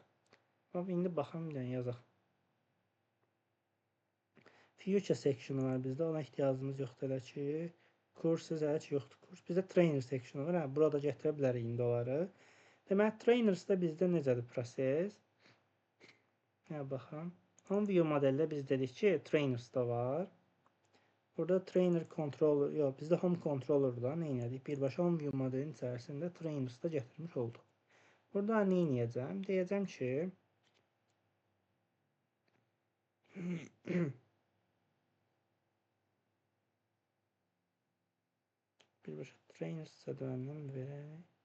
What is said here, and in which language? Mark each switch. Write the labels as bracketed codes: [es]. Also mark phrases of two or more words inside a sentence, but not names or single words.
[az] İndi baxalım, bir dənə yazaq. [en] Future sectionu [az] var bizdə, ona ehtiyacımız yoxdur elə ki. Courses hələ ki yoxdur. Bizdə [en] trainer sectionu [az] var, burada gətirə bilərik indi onları. Deməli, trainers da bizdə necədir proses? Ya baxın. [en] Home view modeldə [az] biz dedik ki, trainers da var. Burada [en] trainer controller, [az] yox, bizdə [en] home controller'da [az] nə edirik? Birbaşa [en] home view modelin [az] içərisində trainers da gətirmiş olduq. Burada nə edəcəm? Deyəcəm ki, birbaşa trainers cədvəlindən verək.